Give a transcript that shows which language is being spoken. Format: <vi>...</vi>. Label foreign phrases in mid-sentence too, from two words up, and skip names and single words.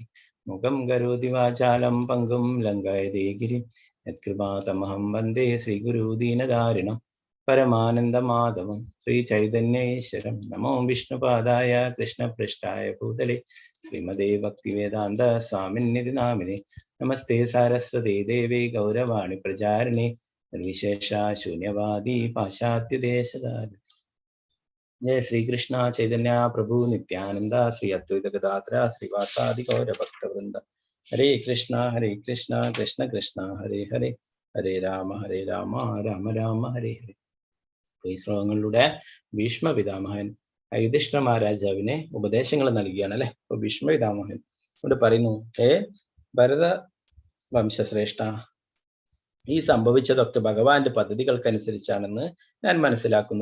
<sa>മുഖം കരോതി വാചാലം പങ്കും ലംഘയതേ ഗിരിം യത്കൃപാതമഹം വന്ദേ ശ്രീഗുരു ദീനധാരിണം പരമാനന്ദമാധവം ശ്രീചൈതന്യേശ്വരം. നമോ വിഷ്ണുപാദായ കൃഷ്ണപൃഷ്ഠായ ഭൂതലേ ശ്രീമദേ ഭക്തിവേദാന്ത സ്വാമിന്നിധി നാമിനെ. നമസ്തേ സാരസ്വതേ ദേവേ ഗൗരവാണി പ്രചാരിണേ നിർവിശേഷ ശൂന്യവാദി പാശ്ചാത്യദേശധാരി. जय श्री कृष्ण चैतन्य प्रभु नित्यानंद श्री अद्वैत गदाधर श्रीवासादि गौर भक्त वृंद. हरे कृष्ण कृष्ण कृष्ण हरे हरे, हरे राम രാമ രാമ ഹരേ ഹരേ.</sa> <ml>ഈ ശ്ലോകങ്ങളിലൂടെ ഭീഷ്മ പിതാമഹൻ യുധിഷ്ഠിര മഹാരാജാവിനെ ഉപദേശങ്ങൾ നൽകുകയാണ് അല്ലെ. അപ്പൊ ഭീഷ്മ പിതാമഹൻ ഇവിടെ പറയുന്നു, ഭരത വംശശ്രേഷ്ഠ, ഈ സംഭവിച്ചതൊക്കെ ഭഗവാന്റെ പദ്ധതികൾക്കനുസരിച്ചാണെന്ന് ഞാൻ മനസ്സിലാക്കുന്നു.</ml>